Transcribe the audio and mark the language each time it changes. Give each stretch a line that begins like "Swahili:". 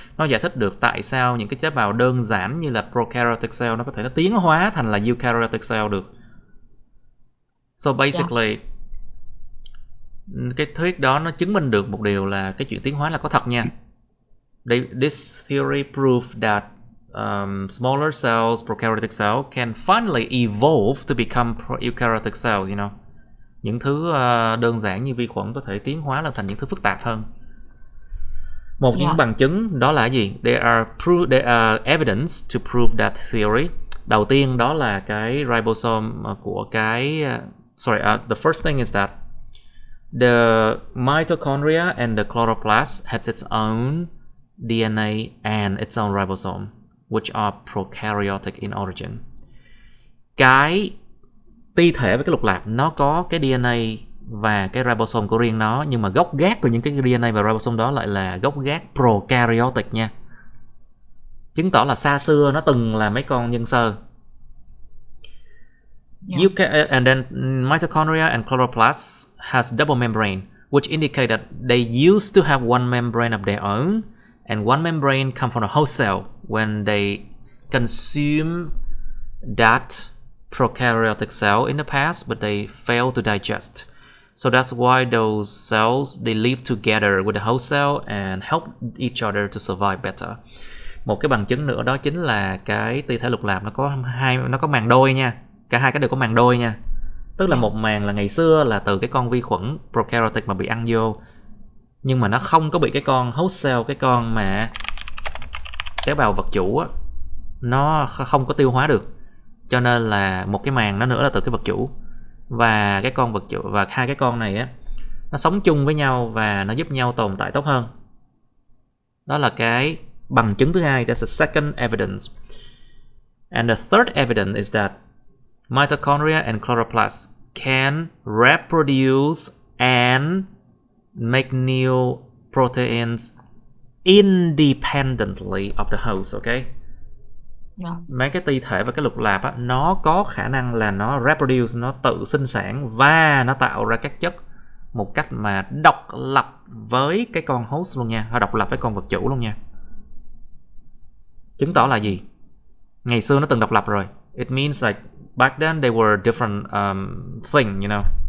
Vietnamese: Nó giải thích được tại sao những cái tế bào đơn giản như là prokaryotic cell nó có thể nó tiến hóa thành là eukaryotic cell được.
English: So basically,
Vietnamese: cái thuyết đó nó chứng minh được một điều là cái chuyện tiến hóa là có thật nha.
English: This theory proved that smaller cells, prokaryotic cells, can finally evolve to become eukaryotic cells, you know.
Vietnamese: Những thứ đơn giản như vi khuẩn có thể tiến hóa lên thành những thứ phức tạp hơn. Một những bằng chứng đó là gì?
English: There are evidence to prove that theory.
Vietnamese: Đầu tiên đó là cái ribosome của cái
English: the first thing is that the mitochondria and the chloroplast has its own DNA and its own ribosome, which are prokaryotic in origin.
Vietnamese: Cái ti thể với cái lục lạp nó có cái DNA và cái ribosome của riêng nó, nhưng mà gốc gác của những cái DNA và ribosome đó lại là gốc gác prokaryotic nha. Chứng tỏ là xa xưa nó từng là mấy con nhân sơ.
English: And then mitochondria and chloroplasts has double membrane, which indicate that they used to have one membrane of their own, and one membrane come from a host cell when they consume that prokaryotic cell in the past, but they fail to digest. So that's why those cells, they live together with the host cell and help each other to survive better.
Vietnamese: Một cái bằng chứng nữa đó chính là cái ti thể lục lạp nó có màng đôi nha. Cả hai cái đều có màng đôi nha. Tức là một màng là ngày xưa là từ cái con vi khuẩn prokaryotic mà bị ăn vô, nhưng mà nó không có bị cái con host cell, cái con mà tế bào vật chủ á, nó không có tiêu hóa được. Cho nên là một cái màng nó nữa là từ cái vật chủ. Và cái con vật chủ và hai cái con này á, nó sống chung với nhau và nó giúp nhau tồn tại tốt hơn. Đó là cái bằng chứng thứ hai.
English: That's the second evidence. And the third evidence is that mitochondria and chloroplasts can reproduce and make new proteins independently of the host, okay?
Vietnamese: Mấy cái ti thể và cái lục lạp á, nó có khả năng là nó reproduce, nó tự sinh sản và nó tạo ra các chất một cách mà độc lập với cái con host luôn nha, hay độc lập với con vật chủ luôn nha. Chứng tỏ là gì? Ngày xưa nó từng độc lập rồi.
English: It means like back then they were different thing, you know.